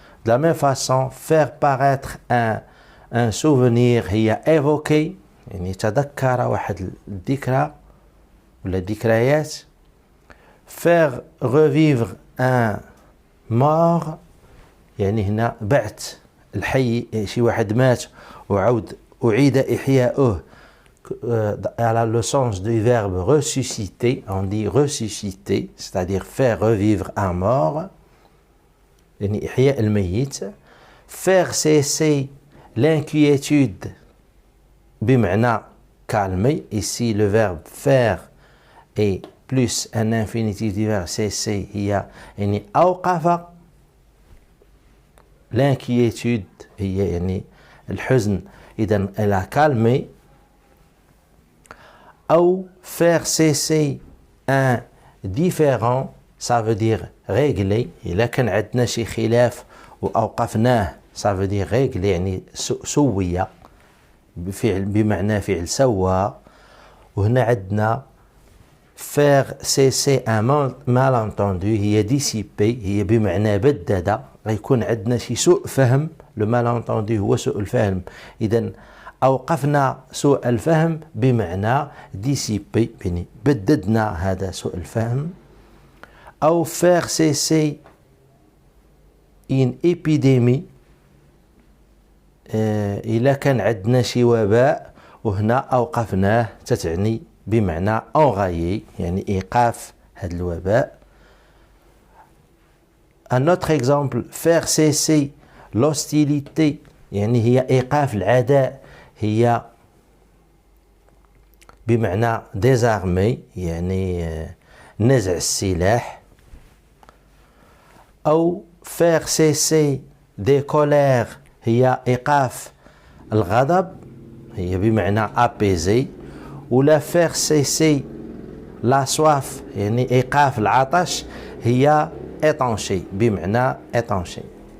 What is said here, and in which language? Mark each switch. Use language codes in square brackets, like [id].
[fr] De la même façon, faire paraître un souvenir هي évoquer [ar] يعني تذكر واحد الذكرى ولا ذكريات. [fr] faire revivre un mort [ar] يعني هنا بعث الحي، شي واحد مات أعيد إحياؤه. [fr] à le sens du verbe ressusciter, on dit ressusciter, c'est-à-dire faire revivre un mort [ar] يعني إحياء الميت. [fr] faire cesser l'inquiétude بمعنى calmer. ici le verbe faire et plus un infinitif du verbe cesser [ar] هي يعني أوقف. [fr] l'inquiétude [ar] هي يعني الحزن، إذن [fr] elle a calmé. أو faire cesser un différend ça veut dire régler. [ar] إلا كان عندنا شي خلاف وأوقفناه [fr] ça veut dire régler [ar] يعني سوية بفعل بمعنى فعل سوى. وهنا عندنا [fr] faire cesser un malentendu [ar] هي dissiper هي بمعنى بدد. غيكون عندنا شي سوء فهم. [fr] le malentendu [ar] هو سوء الفهم، إذن أوقفنا سوء الفهم بمعنى dissiper يعني بددنا هذا سوء الفهم. أو [fr] faire cesser une épidémie [ar] إلا كان عندنا شي وباء وهنا أوقفناه تتعني بمعنى enrayer يعني إيقاف هذا الوباء. [fr] Un autre exemple, faire cesser l'hostilité [ar] يعني هي إيقاف العداء، هي بمعنى ديزارمي يعني نزع السلاح. أو [fr] faire cesser des colères [ar] هي إيقاف الغضب، هي بمعنى apaiser. ولا [fr] faire cesser la soif [ar] يعني إيقاف العطش هي étancher بمعنى étancher.